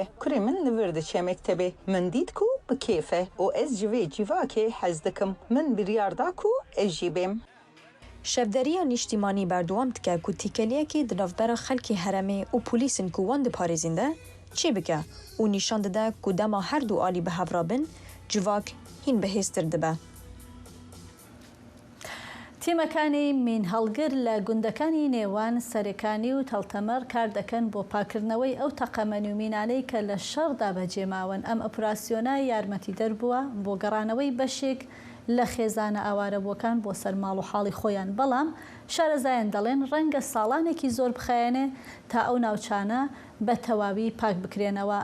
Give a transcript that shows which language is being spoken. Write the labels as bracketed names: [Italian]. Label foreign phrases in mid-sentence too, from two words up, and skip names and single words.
[Kurdish] Kurê min li vir diçe mektebê. Min dît ku bi kêf e û ez ji vê civakê hez dikim. Min biryar da ku ez jî bêm. Şevderiya niştîmanî berdewam dike ku tîkeliyekê di navbera xelkê heremê û polîsên ku wan diparêzin de çê bike û nîşan dide ku dema her du alî bi hev re bin, civak hîn bihêztir dibe. [Central Kurdish] تیمەکانی مین هەڵگر لە گوندەکانی نێوان سەرەکانی و تەڵتەمەر کار دەکەن بۆ پاکردنەوەی ئەو تەقەمەنی و مینانەی کە لە شەڕدا بەجێماون. ئەم ئۆپراسیۆنە یارمەتیدەر بووە بۆ گەڕانەوەی بەشێک لە خێزانە ئاوارەبووەکان بۆ سەرماڵ و حاڵی خۆیان بەڵام شارەزایان دەڵێن ڕەنگە ساڵانێکی زۆر بخایەنێ تا ئەو ناوچانە بە تەواوی پاک بکرێنەوە.